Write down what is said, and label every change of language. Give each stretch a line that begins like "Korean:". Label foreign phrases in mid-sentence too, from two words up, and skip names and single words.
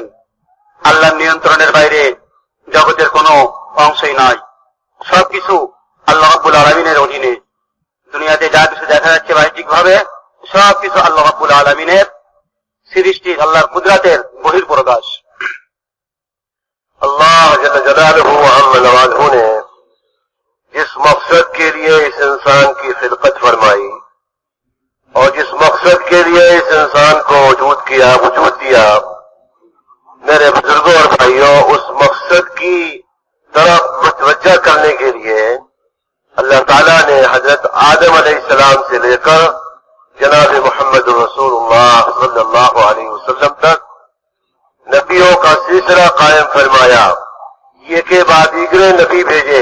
Bangla: আল্লাহর নিয়ন্ত্রণের বাইরে জগতের কোনো অংশই নয়, সবকিছু আল্লাহ
Arabic: ربّ العالمين
Bangla: অধীনে। দুনিয়াতে যা কিছু দেখা যাচ্ছে বাহ্যিক ভাবে, সবকিছু আল্লাহ
Arabic: ربّ العالمين
Bangla: সৃষ্টি, আল্লাহর কুদরতের বহিঃপ্রকাশ।
Urdu: اللہ جل جلالہ و عم نوازہ نے جس مقصد کے لیے اس انسان کی خلقت فرمائی اور جس مقصد کے لیے اس انسان کو وجود دیا، میرے بزرگوں اور بھائیوں، اس مقصد کی طرف متوجہ کرنے کے لیے اللہ تعالیٰ نے حضرت آدم
Arabic: علیہ السلام
Urdu: سے لے کر جناب محمد رسول اللہ
Arabic: صلی اللہ علیہ وسلم
Urdu: تک نبیوں کا سلسلہ قائم فرمایا، یہ کہ بعد دیگر نبی بھیجے۔